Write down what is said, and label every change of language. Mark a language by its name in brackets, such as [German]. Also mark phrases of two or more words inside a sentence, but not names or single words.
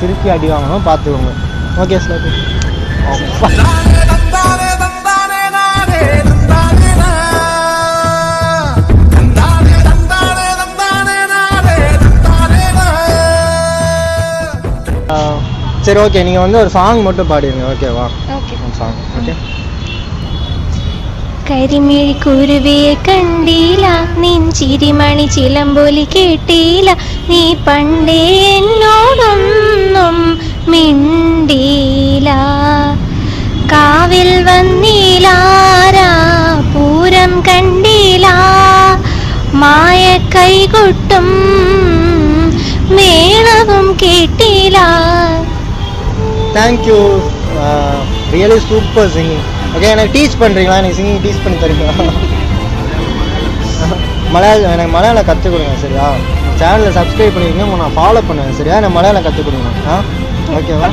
[Tamil] திருப்பி அடி வாங்கணும், பார்த்துக்கோங்க. [English] okay slap. [Tamil] சரி ஓகே. நீங்கள் வந்து ஒரு சாங் மட்டும் பாடிடுங்க. ஓகேவா? ஓகே. சாங். ஓகே. [Malayalam] കരിമിഴി കുരുവിയെ കണ്ടീല നെഞ്ചിരിമണി ചിലമ്പൊലി കേട്ടീല നീ പണ്ടേ എന്നോടൊന്നും മിണ്ടീല കാവിൽ വന്നീലാരാ പൂരം കണ്ടീല മായ കൈകൊട്ടും മേളവും കേട്ടീല. [English] Thank you. Really super singing. Okay. [Tamil] எனக்கு டீச் பண்ணுறீங்களா? எனக்கு [English] singing teach [Tamil] பண்ணி தரீங்களா? எனக்கு மலையாளம் கற்றுக் கொடுங்க. சரியா? சேனலில் சப்ஸ்கிரைப் பண்ணிக்கோங்க. நான் ஃபாலோ பண்ணுவேன். சரியா? எனக்கு மலையாளம் கற்றுக் கொடுங்க. ஓகேவா?